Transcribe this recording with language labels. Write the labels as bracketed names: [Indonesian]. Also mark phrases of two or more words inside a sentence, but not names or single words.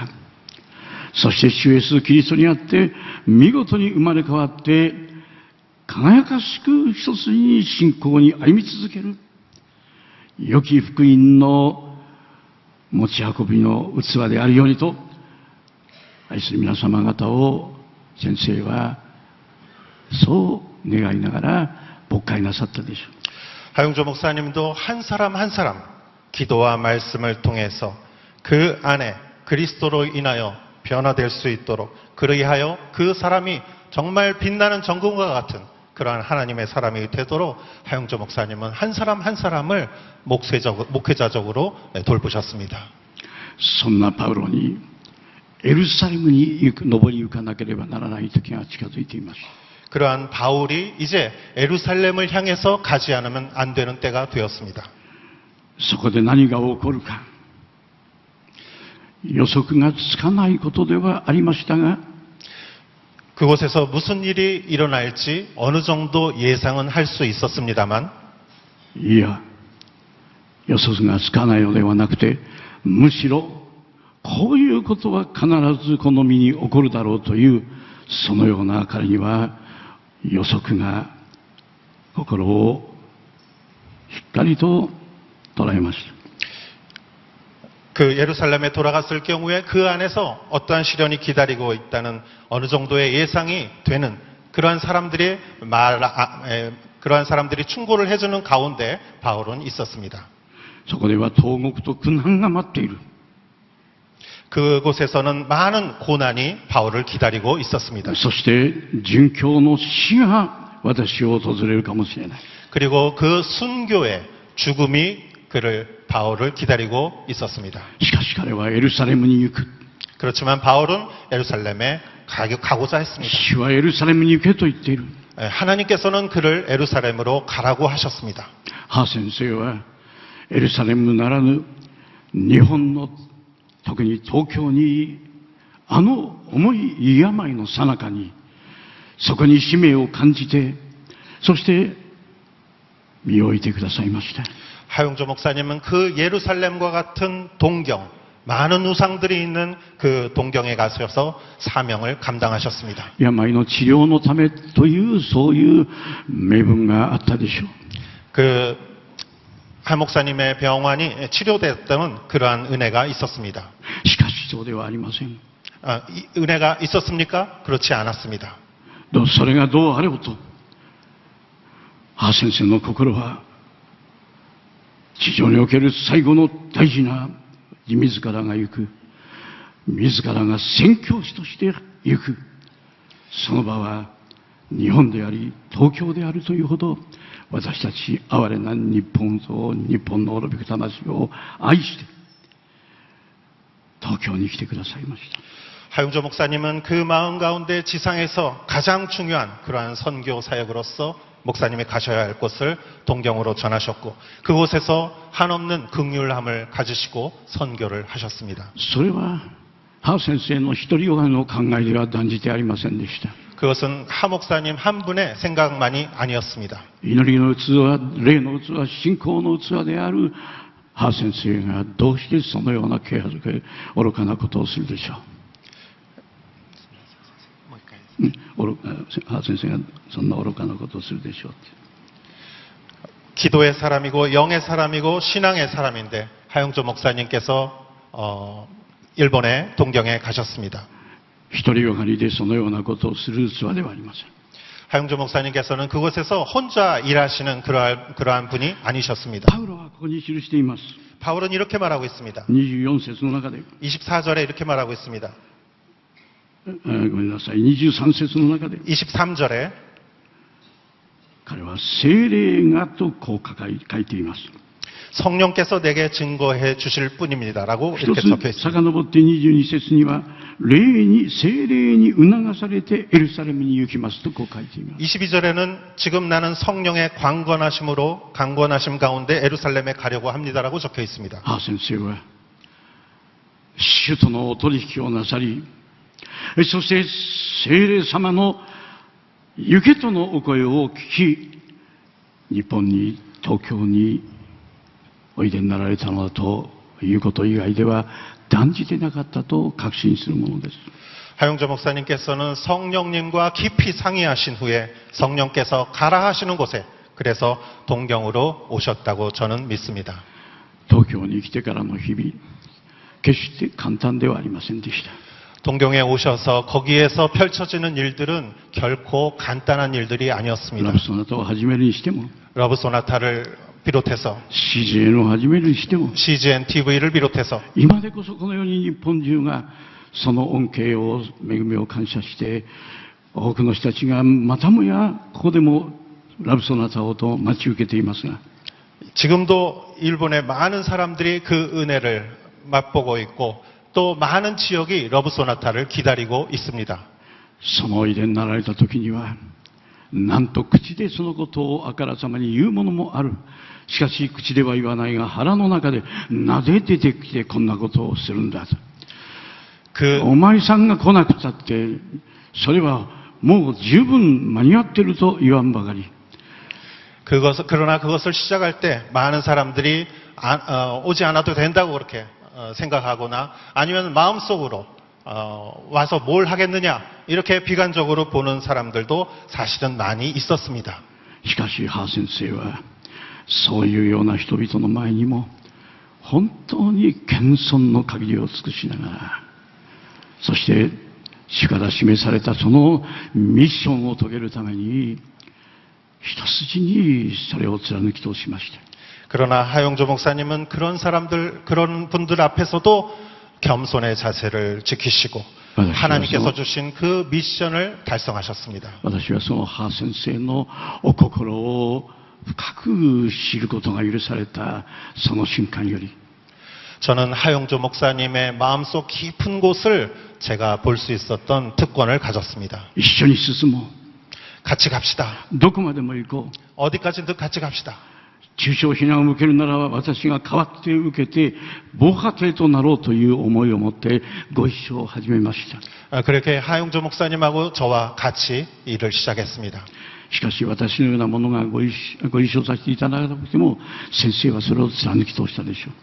[Japanese] そして主イエスキリストにあって見事に生まれ変わって輝かしく一つに信仰に歩み続ける良き福音の持ち運びの器であるようにと、愛する皆様方を先生はそう願いながら牧会なさったでしょう。 [Korean] 하용조 목사님도 한 사람 한 사람 기도와 말씀을 통해서 그 안에 그리스도로 인하여 변화될 수 있도록, 그리하여 그 사람이 정말 빛나는 정금과 같은 그러한 하나님의 사람이 되도록 하용조 목사님은 한 사람 한 사람을 목회자적으로 돌보셨습니다. [Japanese] そんなパウロにエルサレムに登り行かなければならない時が近づいています。 [Korean] 그러한 바울이 이제 에루살렘을 향해서 가지 않으면 안 되는 때가 되었습니다. [Japanese] そこで何が起こるか予測がつかないことではありましたが、 [Korean] 그곳에서 무슨 일이 일어날지 어느 정도 예상은 할 수 있었습니다만, [Japanese] いや予測がつかないのではなくて、むしろこういうことは必ずこの身に起こるだろうという、そのような彼には予測が心をしっかりと捉えました。 [Korean] 그 예루살렘에 돌아갔을 경우에 그 안에서 어떠한 시련이 기다리고 있다는 어느 정도의 예상이 되는 그러한 사람들이 그러한 사람들이 충고를 해주는 가운데 바울은 있었습니다. [Japanese] そこでは投獄と苦難が待っている。 [Korean] 그곳에서는 많은 고난이 바울을 기다리고 있었습니다. [Japanese] そして殉教の死が私を訪れるかもしれない。 [Korean] 그리고 그 순교의 죽음이 바울을 기다리고 있었습니다. [Japanese] しかし彼はエルサレムに行く。 [Korean] 그렇지만 바울은 예루살렘에 가고자 했습니다. [Japanese] 主はエルサレムに行けと言っている。 [Korean] 하나님께서는 그를 예루살렘으로 가라고 하셨습니다. [Japanese] ハ先生はエルサレムならぬ日本の特に東京にあの重い病の最中にそこに使命を感じて、そして身を置いてくださいました。 [Korean] 하용조 목사님은 그 예루살렘과 같은 동경, 많은 우상들이 있는 그 동경에 가셔서 사명을 감당하셨습니다. [Japanese] 病の治療のためというそういう名分があったでしょう。 [Korean] 그 한 목사님의 병환이 치료됐다는 그러한 은혜가 있었습니다. [Japanese] しかしそうではありません。 [Korean] 은혜가 있었습니까? 그렇지 않았습니다. [Japanese] それがどうあればと、ハ先生の心は地上における最後の大事な自らが行く、自らが宣教師として行く、その場は日本であり東京であるというほど、私たち哀れな日本と日本の滅びく魂を愛して東京に来てくださいました。 [Korean] 하용조 목사님은 그 마음 가운데 지상에서 가장 중요한 그러한 선교 사역으로서 목사님이 가셔야 할 곳을 동경으로 전하셨고 그곳에서 한없는 긍휼함을 가지시고 선교를 하셨습니다. [Japanese] それはハ先生の一人よがの考えでは断じてありませんでした。 [Korean] 그것은 하 목사님 한 분의 생각만이 아니었습니다. [Japanese] 祈りの器、霊の器、信仰の器であるハ先生がどうしてそのような軽はずけ愚かなことをするでしょう。ハ先生がそんな愚かなことをするでしょうって。 [Korean] 기도의 사람이고 영의 사람이고 신앙의 사람인데 하용조 목사님께서 일본의 동경에 가셨습니다. [Japanese] 一人よがりでそのようなことをする器ではありません。 [Korean] 하용조 목사님께서는 그곳에서 혼자 일하시는 그러한 분이 아니셨습니다. [Japanese] パウロはここに記しています。 [Korean] 바울은 이렇게 말하고 있습니다. [Japanese] 24 節の中で、 [Korean] 24절에 이렇게 말하고 있습니다. [Japanese] ごめんなさい、23節の中で、 [Korean] 23절에 [Japanese] 彼は聖霊がとこう書いています。 [Korean] 성령께서 내게 증거해 주실 뿐입니다라고 [Japanese] 一 [Korean] 이렇게 [Japanese] つ [Korean] 적혀 있습니다. [Japanese] 遡って22節には、聖霊に促されてエルサレムに行きますとこう書いています。 [Korean] 22절에는 지금 나는 성령의 강권하심 가운데 에루살렘에 가려고 합니다라고 적혀 있습니다. [Japanese] ハ先生は、主とのお取引をなさり、そして聖霊様の行けとのお声を聞き、日本に、東京においでになられたのだということ以外では断じてなかったと確信するものです。 [Korean] 하용조 목사님께서는 성령님과 깊이 상의하신 후에 성령께서 가라 하시는 곳에 그래서 동경으로 오셨다고 저는 믿습니다. [Japanese] 東京に来てからの日々、決して簡単ではありませんでした。 [Korean] 동경에 오셔서 거기에서 펼쳐지는 일들은 결코 간단한 일들이 [Japanese] ラ [Korean] 아니었습니다. [Japanese] ブソナタを始めるにしても、 [Korean] 러브 소나타를 비롯해서 [Japanese] CGN を始めるにしても、 [Korean] CGN TV를 비롯해서 [Japanese] 今でこそこのように日本中がその恩恵を、恵みを感謝して、多くの人たちがまたもやここでもラブソナタをと待ち受けていますが、 [Korean] 지금도 일본의 많은 사람들이 그 은혜를 맛보고 있고 또 많은 지역이 러브 소나타를 기다리고 있습니다. [Japanese] そのおいでになられた時には、なんと口でそのことをあからさまに言うものもある。しかし口では言わないが腹の中でなぜ出てきてこんなことをするんだと。 [Korean] 그 [Japanese] お前さんが来なくたってそれはもう十分間に合ってると言わんばかり。 [Korean] 그러나 그것을 시작할 때 많은 사람들이 오지 않아도 된다고 그렇게 생각하거나 아니면 마음속으로 와서 뭘 하겠느냐 이렇게 비관적으로 보는 사람들도 사실은 많이 있었습니다. [Japanese] しかしハー先生はそういうような人々の前にも本当に謙遜の限りを尽くしながら、そして主から示されたそのミッションを遂げるために一筋にそれを貫き通しました。 [Korean] 그러나 하용조 목사님은 그런 분들 앞에서도 겸손의 자세를 지키시고 하나님께서 주신 그 미션을 달성하셨습니다. [Japanese] 私はそのハー先生のお心を深く知ることが許されたその瞬間より、 [Korean] 저는 하용조 목사님의 마음속 깊은 곳을 제가 볼 수 있었던 특권을 가졌습니다. [Japanese] 一緒に進もう。 [Korean] 같이 갑시다. [Japanese] どこまでも行こう。 [Korean] 어디까지든 같이 갑시다. [Japanese] 中小非難を受けるならば私が代わって受けて防波堤となろうという思いを持ってご一緒を始めました。 [Korean] 그렇게 하용조 목사님하고 저와 같이 일을 시작했습니다. [Japanese] しかし私のようなものがご一緒させていただかなくても先生はそれを貫き通したでしょう。